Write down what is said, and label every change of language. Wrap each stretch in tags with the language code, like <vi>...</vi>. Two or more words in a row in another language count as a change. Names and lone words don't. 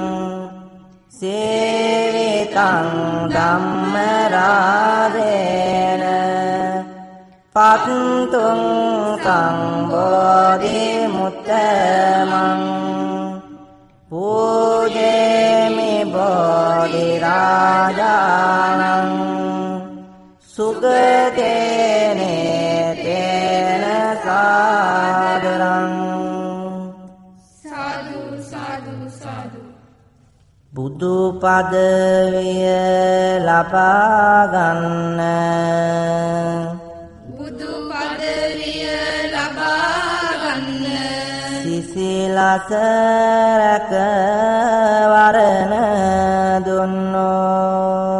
<pi>සේවිතං ධම්ම රාජේන පත්තුං සම්බෝධි මුත්තමං පූජේමි බෝධි රාජානං සුගතේනේ තේන සාදරං</pi> <si>සාදු සාදු සාදු බුදු පදවිය ලබා ගන්න බුදු පදවිය ලබා ගන්න සිසිලස රැක වරණ දුන්නෝ</si>